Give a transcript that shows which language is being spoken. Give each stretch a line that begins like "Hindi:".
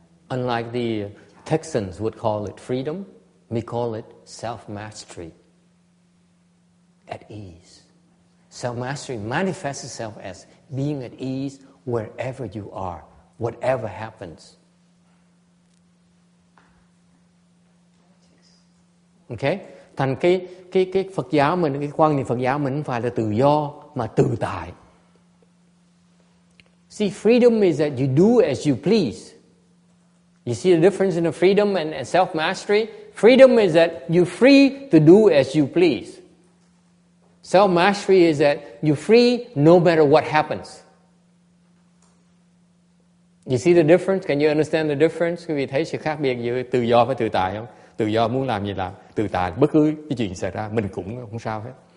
English: Unlike the Texans would call it freedom, we call it self-mastery. At ease. Self-mastery manifests itself as being at ease wherever you are, whatever happens. Okay?
Vietnamese: Thành cái Phật giáo mình, cái quan niệm Phật giáo mình không phải là tự do mà tự tại.
English: See, freedom is that you do as you please. You see the difference in the freedom and self-mastery? Freedom is that you're free to do as you please. Self-mastery is that you're free no matter what happens. You see the difference? Can you understand the difference?
Vietnamese: Quý vị thấy sự khác biệt giữa tự do và tự tại không? Tự do muốn làm gì làm. Tự tại bất cứ cái chuyện xảy ra mình cũng không sao hết.